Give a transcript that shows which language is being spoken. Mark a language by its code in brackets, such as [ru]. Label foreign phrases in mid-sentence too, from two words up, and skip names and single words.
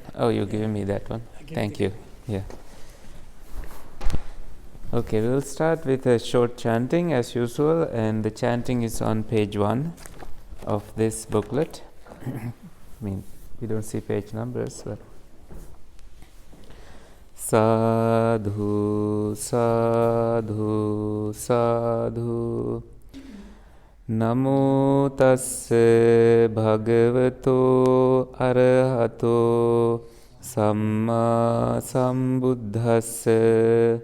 [en] Oh, you're giving me that one. Thank you. Yeah. Okay, we'll start with a short chanting as usual, and the chanting is on page 1 of this booklet. I mean, we don't see page numbers, but [pi] Sadhu, sadhu, sadhu. Namo tassa bhagavato arahato samma sambuddhassa.